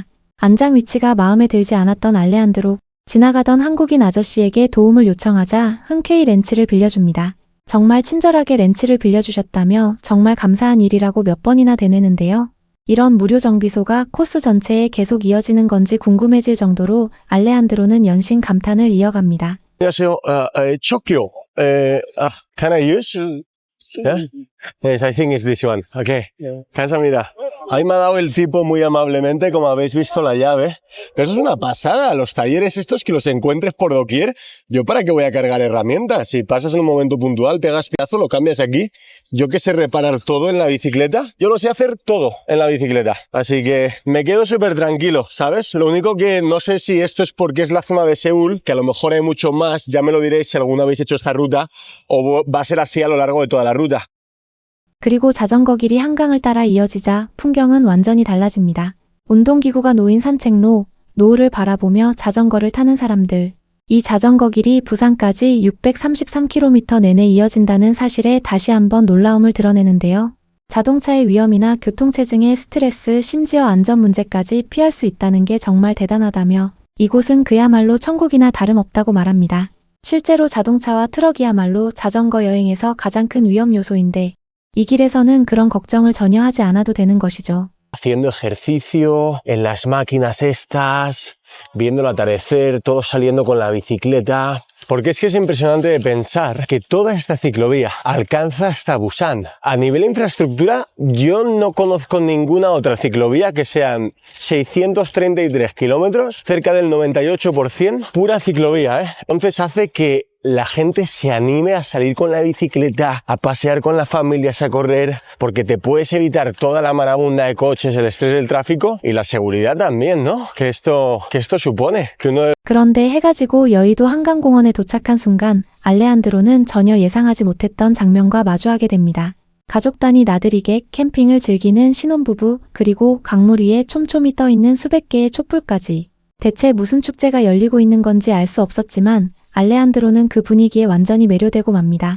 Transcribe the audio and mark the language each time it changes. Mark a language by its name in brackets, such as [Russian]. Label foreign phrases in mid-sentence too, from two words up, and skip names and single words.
[Korean] 안장 위치가 마음에 들지 않았던 알레한드로, 지나가던 한국인 아저씨에게 도움을 요청하자 흔쾌히 렌치를 빌려줍니다. 정말 친절하게 렌치를 빌려주셨다며 정말 감사한 일이라고 몇 번이나 되뇌는데요. 이런 무료 정비소가 코스 전체에 계속 이어지는 건지 궁금해질 정도로 알레한드로는 연신 감탄을 이어갑니다. 안녕하세요, [English] Chokyo. Can I use? Yeah? Yes, I think it's this one. Okay. [Korean] 감사합니다. [Spanish] Ahí me ha dado el tipo muy amablemente, como habéis visto, la llave. Pero eso es una pasada, los talleres estos que los encuentres por doquier. ¿Yo para qué voy a cargar herramientas? Si pasas en un momento puntual, pegas pedazo, lo cambias aquí. Yo que sé reparar todo en la bicicleta, yo lo sé hacer todo en la bicicleta. Así que me quedo súper tranquilo, ¿sabes? Lo único que no sé si esto es porque es la zona de Seúl, que a lo mejor hay mucho más, ya me lo diréis si alguna habéis hecho esta ruta, o va a ser así a lo largo de toda la ruta. [Korean] 그리고 자전거 길이 한강을 따라 이어지자 풍경은 완전히 달라집니다. 운동기구가 놓인 산책로, 노을을 바라보며 자전거를 타는 사람들. 이 자전거 길이 부산까지 633km 내내 이어진다는 사실에 다시 한번 놀라움을 드러내는데요. 자동차의 위험이나 교통체증의 스트레스, 심지어 안전 문제까지 피할 수 있다는 게 정말 대단하다며 이곳은 그야말로 천국이나 다름없다고 말합니다. 실제로 자동차와 트럭이야말로 자전거 여행에서 가장 큰 위험 요소인데 이 길에서는 그런 걱정을 전혀 하지 않아도 되는 것이죠. [Spanish] Haciendo ejercicio en las máquinas estas, viendo el atardecer, todos saliendo con la bicicleta. Porque es que es impresionante de pensar que toda esta ciclovía alcanza hasta Busan. A nivel de infraestructura, yo no conozco ninguna otra ciclovía que sean 633 kilómetros, cerca del 98%, pura ciclovía, ¿eh? Entonces hace que la gente se anime a salir con la bicicleta, a pasear con las familias, a correr, porque te puedes evitar toda la marabunta de coches, el estrés del tráfico y la seguridad también, ¿no? Que esto supone. Que uno... [Korean] 그런데 해가 지고 여의도 한강공원에 도착한 순간 알레한드로는 전혀 예상하지 못했던 장면과 마주하게 됩니다. 가족 단위 나들이객, 캠핑을 즐기는 신혼부부, 그리고 강물 위에 촘촘히 떠 있는 수백 개의 촛불까지. 대체 무슨 축제가 열리고 있는 건지 알 수 없었지만 알레한드로는 그 분위기에 완전히 매료되고 맙니다.